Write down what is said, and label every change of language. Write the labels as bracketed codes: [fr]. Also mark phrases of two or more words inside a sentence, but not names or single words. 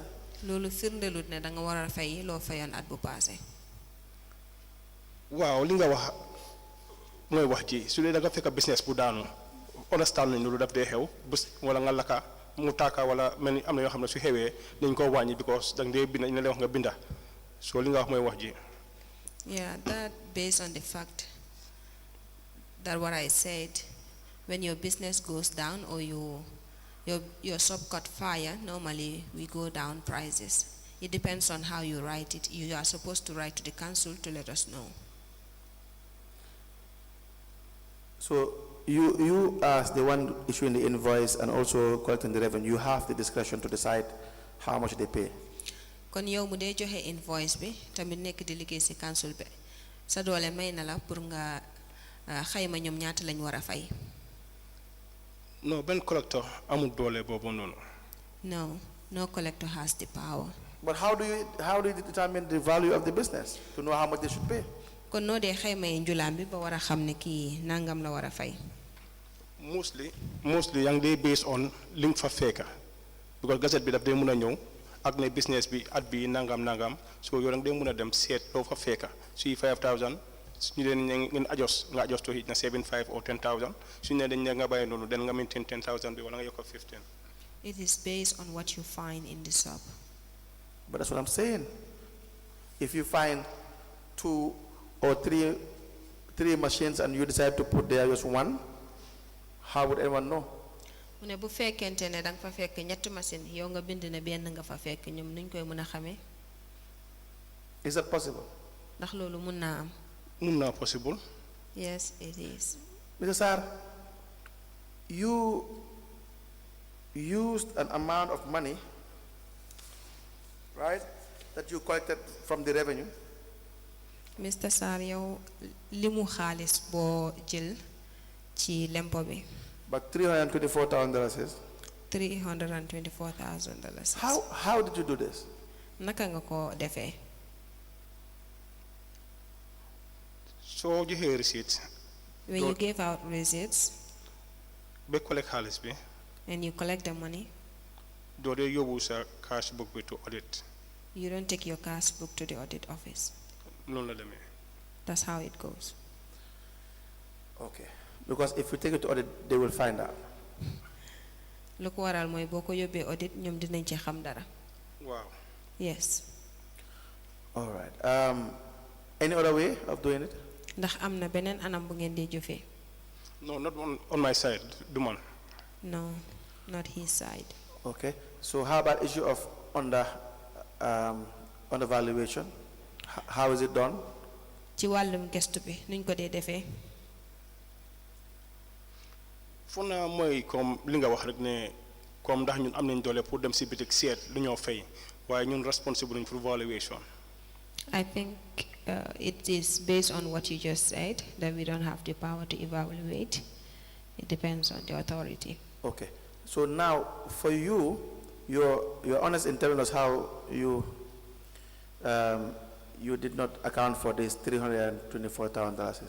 [wo] Lolu firndelut ne da nga war a fay loo fayoon at bu passé. waaw li nga wax mooy wax ji su dee da nga fekk business bu daanu understand nañ loolu daf dee xew bés wala nga lakka mu taaka wala mel ni am na yoo xam ne su xewee dañ koo wàññi because da nga dee binda ñu la wax nga binda so li nga wax mooy wax ji. [en] Yeah, that based on the fact that what I said, when your business goes down or your shop caught fire, normally we go down prices. It depends on how you write it. You are supposed to write to the council to let us know. So you as the one issuing the invoice and also collecting the revenue, you have the discretion to decide how much they pay. [wo] Kon yow mu dee joxe invoice bi tamit nekk di liggéey ci council bi sa doole may na la pour nga xayma ñoom ñaata lañ war a fay. No, Ben collector amul doole boobu noonu. [en] No collector has the power. But how do you determine the value of the business to know how much they should pay? [wo] Kon noo dee xayma yi njulaam bi ba war a xam ne kii nangam la war a fay. Mostly yaa ngi dee based on li nga fa fekka because gazette bi daf dee mën a ñëw ak ne business bi at bi nangam so yow da nga dee mën a dem seet loo fa fekka suy 5,000 ñu leen ngeen nga [en] adjust to [wo] na 7,500 or 10,000 suñu ne dañ ne nga bàyyi noonu den nga maintain 10,000 bi wala nga yokk 15. [en] It is based on what you find in the shop. But that's what I'm saying. If you find 2 or 3 machines and you decide to put there just one, how would anyone know? [wo] mu ne bu fekkente ne danga fa fekk ñetti machine yow nga bind ne benn nga fa fekk ñoom nuñ koy mën a xamee. [en] Is that possible? [wo] ndax loolu mun naa am. mun naa possible. [en] Yes, it is. Mr. Sarr, you used an amount of money, right, that you collected from the revenue. Mr. [wo] Sarr yow limu xaalis boo jël ci lempo bi. [en] But $324,000 is. $324,000. How did you do this? [wo] Naka nga ko defee. soo joxee receipt. [en] When you gave out receipts. [wo] ba collect xaalis bi. [en] And you collect the money. [wo] doo dee yóbbu sa cash book bi [en] to audit. You don't take your cash book to the audit office. [wo] noonu la demee. [en] That's how it goes. Okay. Because if you take it to audit, they will find out. [wo] Lu ko waral mooy boo ko yóbbee audit ñoom dinañ ci xam dara. waaw. [en] Yes. All right. Any other way of doing it? [wo] Ndax am na beneen anam bu ngeen di jëfee. [en] no not on my side [wo] du man. [en] No, not his side. Okay. So how about issue of undervaluation? How is it done? [wo] Ci wàllum gestu bi nuñ ko dee defee. fu naa mooy comme li nga wax rek ne comme ndax ñun am nañ doole pour dem si bitik seet lu ñoo fay waaye ñun responsible nañ pour valuation. [en] I think it is based on what you just said, that we don't have the power to evaluate. It depends on the authority. Okay. So now, for you, you're honest in telling us how you did not account for this $324,000.